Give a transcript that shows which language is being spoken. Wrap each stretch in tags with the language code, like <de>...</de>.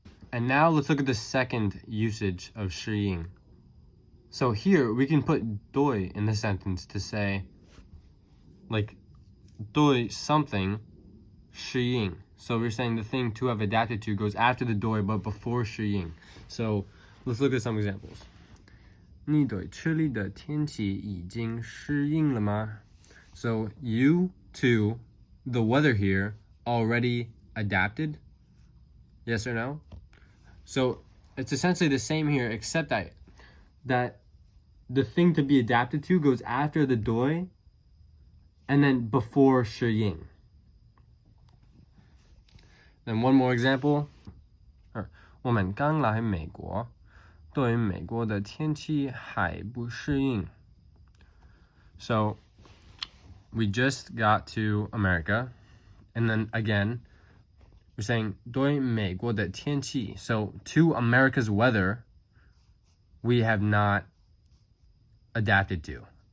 <en>And now let's look at the second usage of 适应. So here we can put 对 in the sentence to say, like, 对 something 适应. So we're saying the thing to have adapted to goes after the 对 but before 适应. So let's look at some examples.</en> <zh>你对这里的天气已经适应了吗?</zh> <en>So you to the weather here already adapted? Yes or no? So it's essentially the same here except that the thing to be adapted to goes after the 对 and then before 适应. Then one more example.</en> <zh>我们刚来美国，对美国的天气还不适应.</zh> <en>So we just got to America, and then again, we're saying</en> <zh>对美国的天气.</zh> <en>So to America's weather, we have not adapted to.</en>